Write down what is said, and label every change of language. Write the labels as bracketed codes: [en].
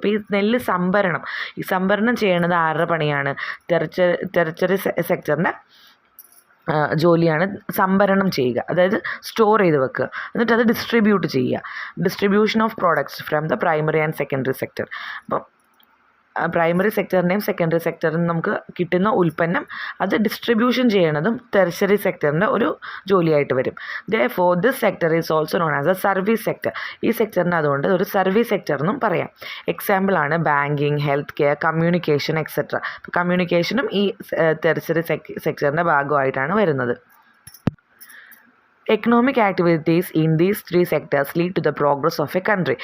[ml] അപ്പോൾ ഈ നെല്ല് സംഭരണം ചെയ്യണത് ആരുടെ പണിയാണ്, ടെറിറ്ററി സെക്ടറിൻ്റെ ജോലിയാണ് സംഭരണം ചെയ്യുക, അതായത് സ്റ്റോർ ചെയ്ത് വെക്കുക, എന്നിട്ട് അത് ഡിസ്ട്രിബ്യൂട്ട് ചെയ്യുക. [en] Distribution of products from the primary and secondary sector. [ml] അപ്പം പ്രൈമറി സെക്ടറിൻ്റെയും സെക്കൻഡറി സെക്ടറിനും നമുക്ക് കിട്ടുന്ന ഉൽപ്പന്നം അത് ഡിസ്ട്രിബ്യൂഷൻ ചെയ്യണതും ടെറിഷറി സെക്ടറിൻ്റെ ഒരു ജോലിയായിട്ട് വരും. [en] Therefore this sector is also known as a service sector. [ml] ഈ സെക്ടറിന് അതുകൊണ്ട് ഒരു സർവീസ് സെക്ടർ എന്നും പറയാം. എക്സാമ്പിളാണ് banking, health care, communication etcetera. കമ്മ്യൂണിക്കേഷനും ഈ ടെറിഷറി സെക്ടറിൻ്റെ ഭാഗമായിട്ടാണ് വരുന്നത്. [en] Economic activities in these 3 sectors lead to the progress of a country.